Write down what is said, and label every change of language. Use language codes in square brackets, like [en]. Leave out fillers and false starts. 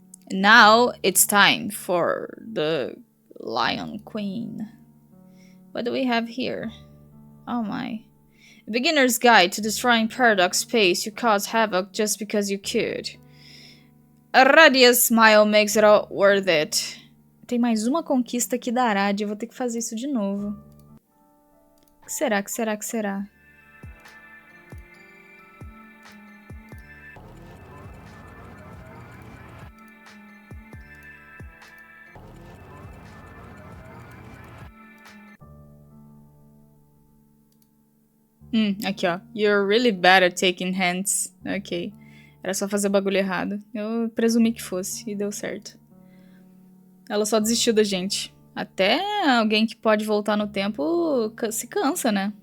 [en] Now it's time for the Lion Queen. What do we have here? Oh my. A beginner's guide to destroying paradox space. You cause havoc just because you could. Aradia's smile makes it all worth it. [pt] Tem mais uma conquista aqui da Aradia. Eu vou ter que fazer isso de novo. O que será? O que será? O que será? Aqui, ó. [en] You're really bad at taking hands. Ok. [pt] Era só fazer o bagulho errado. Eu presumi que fosse e deu certo. Ela só desistiu da gente. Até alguém que pode voltar no tempo se cansa, né?